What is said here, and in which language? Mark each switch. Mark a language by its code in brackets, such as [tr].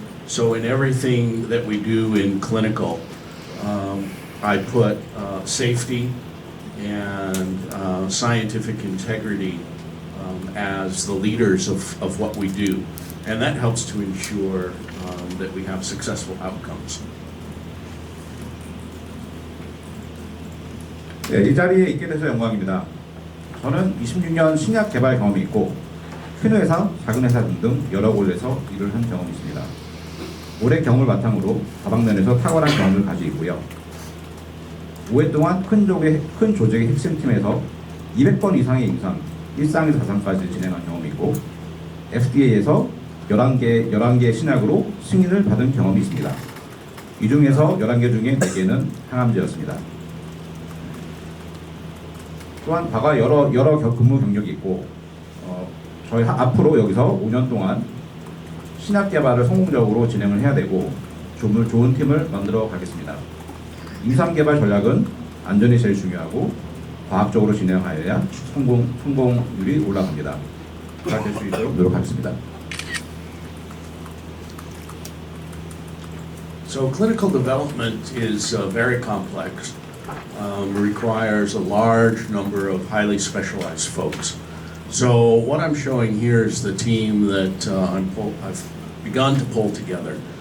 [en] So in everything that we do in clinical, I put safety and scientific integrity as the leaders of what we do. And that helps to ensure that we have successful outcomes. [ko] 네, 이 자리에 있게 돼서 영광입니다. 저는 26년 신약 개발 경험이 있고 큰 회사, 작은 회사 등등 여러 곳에서 일을 한 경험이 있습니다. 오랜 경험을 바탕으로 다방면에서 탁월한 경험을 가지고 있고요. 5회 동안 큰 조직의 핵심팀에서 200번 이상의 임상, 1상에서 4상까지 진행한 경험이 있고 FDA에서 11개의 신약으로 승인을 받은 경험이 있습니다. 이 중에서 11개 중에 4개는 항암제였습니다. 또한 과거 여러 근무 경력이 있고 저희 앞으로 여기서 5년 동안 신약 개발을 성공적으로 진행을 해야 되고 좋은 팀을 만들어 가겠습니다. 임상 개발 전략은 안전이 제일 중요하고 과학적으로 진행하여야 성공률이 올라갑니다. 그렇게 될 수 있도록 노력하겠습니다. [en] So clinical development is very complex. Requires a large number of highly specialized folks. So what I'm showing here is the team that I've begun to pull together.